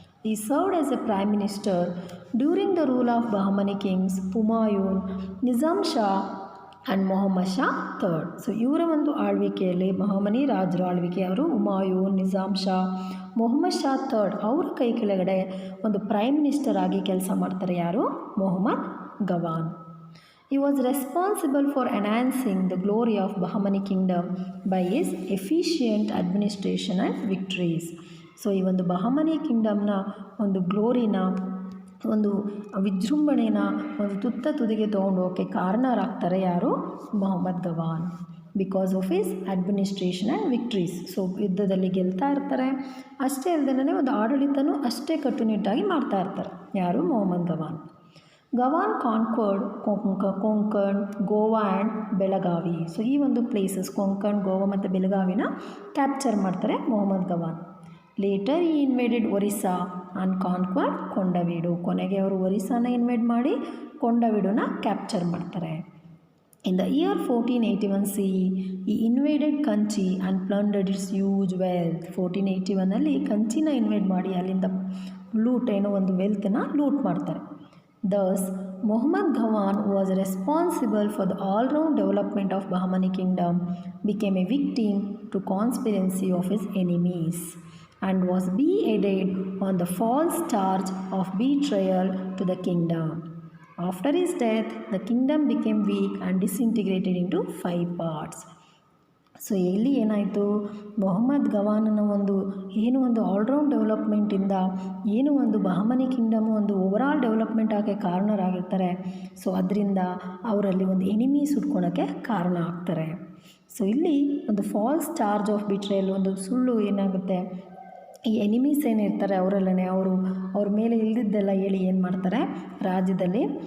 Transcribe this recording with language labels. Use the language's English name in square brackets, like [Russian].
[English] He served as a prime minister during the rule of Bahmani kings Humayun, Nizam Shah and Mohammad Shah third. [Kannada] So ಇವರ ಒಂದು ಆಳ್ವಿಕೆಯಲ್ಲಿ ಬಹಮನಿ ರಾಜರ ಆಳ್ವಿಕೆ ಅವರು ಹುಮಾಯೂನ್, ನಿಜಾಮ್ ಶಾ, ಮೊಹಮ್ಮದ್ ಶಾ ಥರ್ಡ್ ಅವರ ಕೈ ಕೆಳಗಡೆ ಒಂದು ಪ್ರೈಮ್ ಮಿನಿಸ್ಟರ್ ಆಗಿ ಕೆಲಸ ಮಾಡ್ತಾರೆ. ಯಾರು? Mohammed Gawan. [English] He was responsible for enhancing the glory of Bahamani kingdom by his efficient administration and victories. [Kannada] So ಈ ಒಂದು ಬಹಮನಿ ಕಿಂಗ್ಡಮ್ನ ಒಂದು ಗ್ಲೋರಿನ ಒಂದು ವಿಜೃಂಭಣೆನ ಒಂದು ತುದಿಗೆ ತೊಗೊಂಡೋಗಕ್ಕೆ ಕಾರಣರಾಗ್ತಾರೆ ಯಾರು? Mohammed Gawan. [English] Because of his administration and victories. [Kannada] So ಯುದ್ಧದಲ್ಲಿ ಗೆಲ್ತಾ ಇರ್ತಾರೆ, ಅಷ್ಟೇ ಅಲ್ಲದೇ ಒಂದು ಆಡಳಿತನೂ ಅಷ್ಟೇ ಕಟ್ಟುನಿಟ್ಟಾಗಿ ಮಾಡ್ತಾ ಇರ್ತಾರೆ. ಯಾರು? Mohammed Gawan. [English] Gawan conquered Konkan, Goa and Belagavi. [Kannada] So ಈ ಒಂದು ಪ್ಲೇಸಸ್ ಕೊಂಕಣ್, ಗೋವಾ ಮತ್ತು ಬೆಳಗಾವಿನ ಕ್ಯಾಪ್ಚರ್ ಮಾಡ್ತಾರೆ ಮೊಹಮ್ಮದ್ ಗವಾನ್. [English] Later he invaded Orissa and conquered Kondavidu. [Kannada] ಕೊನೆಗೆ ಅವರು ಒರಿಸ್ಸಾನ ಇನ್ವೇಡ್ ಮಾಡಿ ಕೊಂಡವೀಡುನ ಕ್ಯಾಪ್ಚರ್ ಮಾಡ್ತಾರೆ. [English] In the year 1481 CE he invaded Kanchi and plundered its huge wealth. [Kannada] 1481 ಕಂಚಿನ ಇನ್ವೇಡ್ ಮಾಡಿ ಅಲ್ಲಿಂದ ಒಂದು ವೆಲ್ತ್ನ ಲೂಟ್ ಮಾಡ್ತಾರೆ. [English] Thus, Muhammad Gawan was responsible for the all-round development of Bahamani kingdom, became a victim to conspiracy of his enemies, and was beheaded on the false charge of betrayal to the kingdom. After his death, the kingdom became weak and disintegrated into 5 parts. [Kannada] So ಇಲ್ಲಿ ಏನಾಯಿತು, ಮೊಹಮ್ಮದ್ ಗವಾನನ ಒಂದು all-round ಡೆವಲಪ್ಮೆಂಟಿಂದ ಒಂದು Bahmani Kingdom ಒಂದು overall development ಆಗೋಕ್ಕೆ ಕಾರಣರಾಗಿರ್ತಾರೆ. So ಅದರಿಂದ ಅವರಲ್ಲಿ ಒಂದು enemies ಹುಡ್ಕೊಳಕ್ಕೆ ಕಾರಣ ಆಗ್ತಾರೆ. ಸೊ ಇಲ್ಲಿ ಒಂದು [English] false charge of betrayal, [Kannada] ಒಂದು ಸುಳ್ಳು ಏನಾಗುತ್ತೆ, ಈ ಎನಿಮೀಸ್ ಏನಿರ್ತಾರೆ ಅವರಲ್ಲೇ ಅವ್ರ ಮೇಲೆ ಇಲ್ದಿದ್ದೆಲ್ಲ ಹೇಳಿ ಏನು ಮಾಡ್ತಾರೆ ರಾಜ್ಯದಲ್ಲಿ.